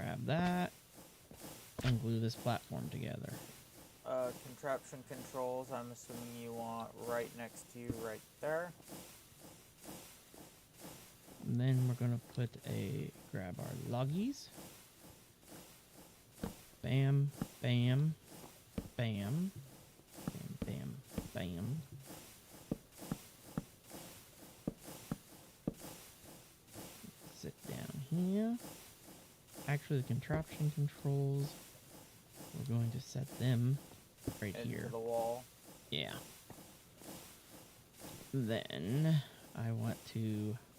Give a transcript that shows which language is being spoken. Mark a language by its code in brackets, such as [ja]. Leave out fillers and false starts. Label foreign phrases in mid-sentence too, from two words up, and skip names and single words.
[en] that, and glue this platform together. Contraption controls, I'm assuming you want right next to you, right there. And then we're gonna grab our loggies. Bam, bam, bam, bam, bam, bam. Sit down here. Actually, the contraption controls, we're going to set them right Into here. the wall. Yeah. Then I want to